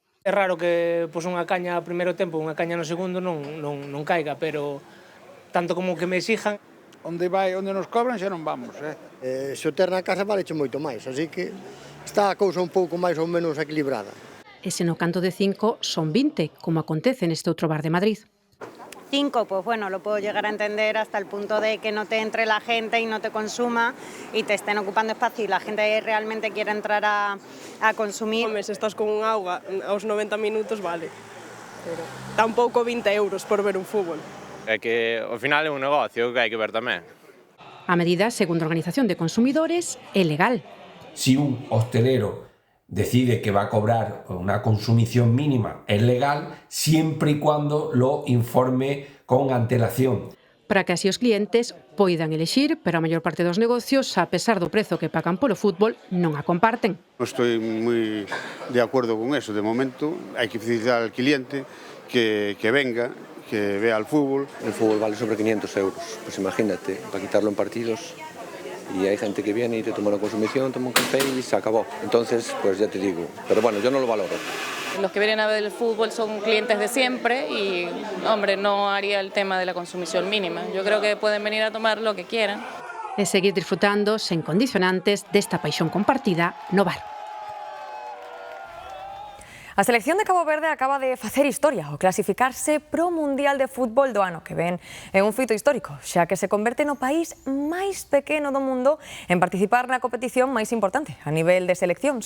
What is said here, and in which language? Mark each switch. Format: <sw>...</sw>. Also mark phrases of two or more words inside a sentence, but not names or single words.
<gl>É raro que unha caña a primeiro tempo, unha caña no segundo non caiga, pero tanto como que me exijan. Onde nos cobran xa non vamos. Se o ter na casa valeche moito máis, así que está a cousa un pouco máis ou menos equilibrada. E se no canto de 5 son 20, como acontece neste outro bar de Madrid.</gl> <es>5, pues bueno, lo puedo llegar a entender hasta el punto de que no te entre la gente y no te consuma y te estén ocupando espacio y la gente realmente quiere entrar a consumir.</es> <gl>Home, se estás con un auga aos 90 minutos, vale. Pero tampouco 20 euros por ver un fútbol. É que ao final é un negocio que hai que ver tamén. A medida, segundo a Organización de Consumidores, é legal.</gl> <es>Si un hostelero decide que va a cobrar una consumición mínima, es legal siempre y cuando lo informe con antelación.</es> <gl>Para que así os clientes poidan elexir, pero a maior parte dos negocios, a pesar do prezo que pagan polo fútbol, non a comparten. Estoy moi de acordo con eso. De momento, hai que facilitar</gl> <es>al cliente que venga, que vea el fútbol. El fútbol vale sobre 500 euros, pues imagínate, para quitarlo en partidos. Y hay gente que viene y te toma una consumición, toma un café y se acabó. Entonces, pues ya te digo, pero bueno, yo no lo valoro. Los que vienen a ver el fútbol son clientes de siempre y, hombre, no haría el tema de la consumición mínima. Yo creo que pueden venir a tomar lo que quieran.</es> <gl>E seguir disfrutando sen condicionantes desta paixón compartida no bar. A selección de Cabo Verde acaba de facer historia ao clasificarse pro Mundial de Fútbol do ano que ven. É un feito histórico, xa que se converte no país máis pequeno do mundo en participar na competición máis importante a nivel de seleccións.</gl>